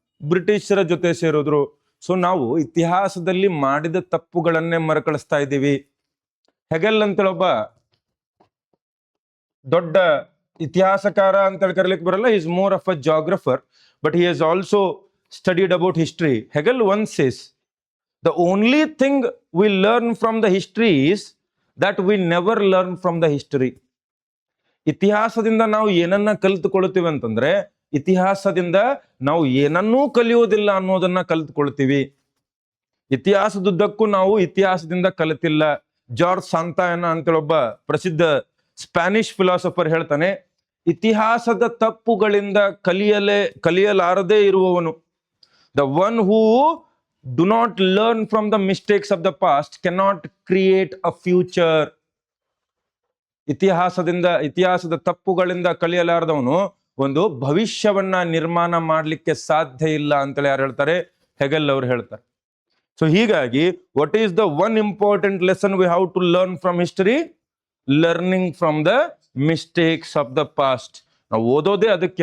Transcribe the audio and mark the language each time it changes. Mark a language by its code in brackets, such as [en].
[kn] ಬ್ರಿಟಿಷರ ಜೊತೆ ಸೇರಿದ್ರು. ಸೊ ನಾವು ಇತಿಹಾಸದಲ್ಲಿ ಮಾಡಿದ ತಪ್ಪುಗಳನ್ನೇ ಮರುಕಳಿಸ್ತಾ ಇದ್ದೀವಿ. ಹೆಗೆಲ್ ಅಂತೇಳಿ ಒಬ್ಬ ದೊಡ್ಡ ಇತಿಹಾಸಕಾರ ಅಂತೇಳಿ ಕರೀಲಿಕ್ಕೆ ಬರಲ್ಲ, [en] Is more of a geographer, but he has also studied about history. Hegel once says, the only thing we learn from the history is that we never learn from the history. [kn] ಇತಿಹಾಸದಿಂದ ನಾವು ಏನನ್ನ ಕಲಿತುಕೊಳ್ತೀವಿ ಅಂತಂದ್ರೆ, ಇತಿಹಾಸದಿಂದ ನಾವು ಏನನ್ನೂ ಕಲಿಯೋದಿಲ್ಲ ಅನ್ನೋದನ್ನ ಕಲಿತುಕೊಳ್ತೀವಿ. ಇತಿಹಾಸದುದ್ದಕ್ಕೂ ನಾವು ಇತಿಹಾಸದಿಂದ ಕಲಿತಿಲ್ಲ. ಜಾರ್ಜ್ ಸಾಂತಾಯನ ಅಂತೇಳಿ ಒಬ್ಬ ಪ್ರಸಿದ್ಧ ಸ್ಪ್ಯಾನಿಷ್ ಫಿಲಾಸಫರ್ ಹೇಳ್ತಾನೆ, ಇತಿಹಾಸದ ತಪ್ಪುಗಳಿಂದ ಕಲಿಯಲಾರದೇ ಇರುವವನು, [en] the one who do not learn from the mistakes of the past cannot create a future. [kn] ಇತಿಹಾಸದ ತಪ್ಪುಗಳಿಂದ ಕಲಿಯಲಾರದವನು ಒಂದು ಭವಿಷ್ಯವನ್ನ ನಿರ್ಮಾಣ ಮಾಡಲಿಕ್ಕೆ ಸಾಧ್ಯ ಇಲ್ಲ ಅಂತೇಳಿ ಯಾರು ಹೇಳ್ತಾರೆ? ಹೆಗೆಲ್ ಅವರು ಹೇಳ್ತಾರೆ. [en] so [kn] ಹೀಗಾಗಿ [en] What is the one important lesson we have to learn from history? Learning from the mistakes of the past. [kn] ನಾವು ಓದೋದೇ ಅದಕ್ಕೆ.